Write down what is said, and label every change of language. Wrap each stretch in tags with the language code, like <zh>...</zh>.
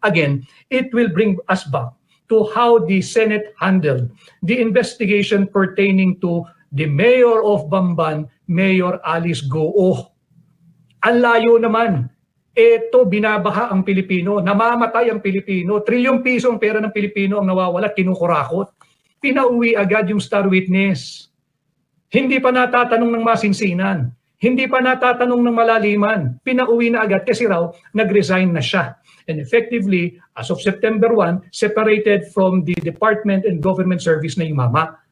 <en>Again, it will bring us back to how the Senate handled the investigation pertaining to the Mayor of Bamban, Mayor Alice Goo.</en> <tl>Ang layo naman Ito, binabaha ang Pilipino, namamatay ang Pilipino, trilyong piso ang pera ng Pilipino ang nawawala, kinukurakot. Pinauwi agad yung star witness. Hindi pa natatanong ng masinsinan. Hindi pa natatanong ng malaliman. Pinauwi na agad kasi raw nag-resign na siya.</tl> <en>And effectively, as of September 1, separated from the department and government service</en> <tl>na yung mama.</tl>